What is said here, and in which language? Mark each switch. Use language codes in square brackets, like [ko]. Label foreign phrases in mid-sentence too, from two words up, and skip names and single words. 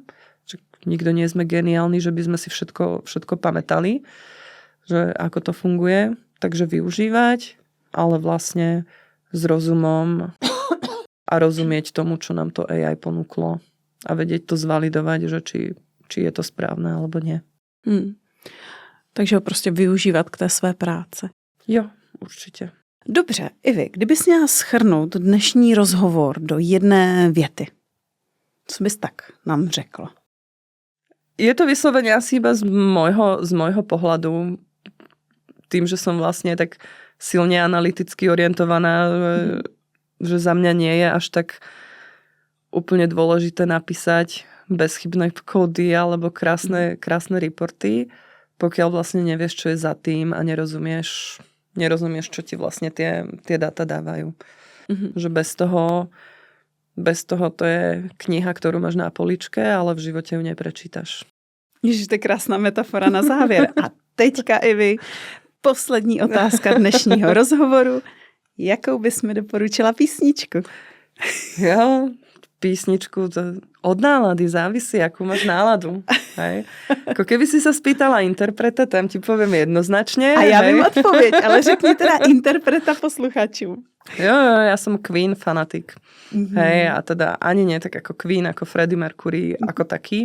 [sk] Nikto nie sme geniálni, že by sme si všetko pamätali, že ako to funguje. Takže využívať, ale vlastne s rozumom a rozumieť tomu, čo nám to AI ponúklo a vedieť to zvalidovať, že či je to správne alebo nie. [cs] Takže ho prostě využívat k té své práce. Jo, určitě. Dobře, Ivi, kdybys měla shrnout dnešní rozhovor do jedné věty, co bys tak nám řekla? [sk] Je to vyslovene asi iba z môjho pohľadu, tým, že som vlastne tak silne analyticky orientovaná, že za mňa nie je až tak úplne dôležité napísať bezchybné kódy alebo krásne reporty, pokiaľ vlastne nevieš, čo je za tým a nerozumieš, čo ti vlastne tie dáta dávajú. Že bez toho to je kniha, ktorú máš na poličke, ale v živote ju neprečítaš. [cs] Ježiš, to je krásná metafora na závěr. A teďka, Ivi, poslední otázka dnešního rozhovoru. Jakou bys mi doporučila písničku? [sk] Jo, písničku to od nálady závisí, akú máš náladu. Hej. Ako keby si sa spýtala interpreta, tam ti poviem jednoznačne. [cs] A ja vím odpověď, ale řekni teda interpreta posluchačům. [sk] Jo, ja som Queen fanatik. Hej, a teda ani nie tak ako Queen, ako Freddie Mercury, ako taký.